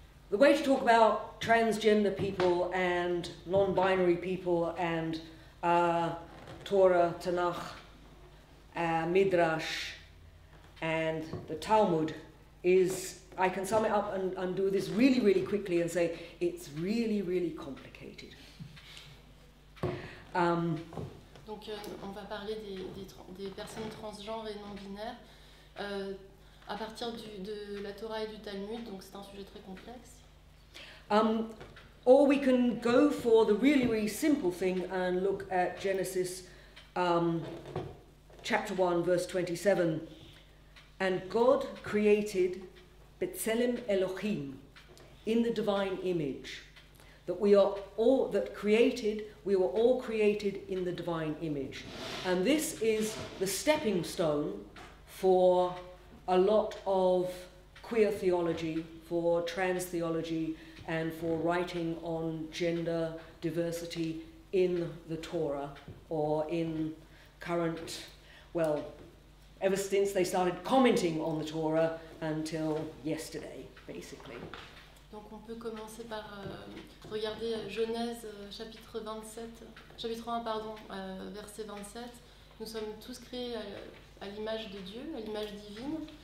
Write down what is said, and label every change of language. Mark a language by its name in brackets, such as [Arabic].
[English] The way to talk about transgender people and non-binary people and Torah, Tanakh, Midrash and the Talmud is, I can sum it up and do this really, really quickly and say it's really, really complicated. [French] Donc on va parler des personnes transgenres et non-binaires à partir de la Torah et du Talmud, donc c'est un sujet très complexe. [English] Or we can go for the really, really simple thing and look at Genesis chapter 1, verse 27. And God created B'Tselem Elohim in the divine image. That we are all we were all created in the divine image. And this is the stepping stone for a lot of queer theology, for trans theology, and for writing on gender diversity in the Torah or in current, well, ever since they started commenting on the Torah until yesterday, basically. [French] Donc on peut commencer par regarder Genèse chapitre 1 pardon, verset 27. Nous sommes tous créés à l'image de Dieu, à l'image divine.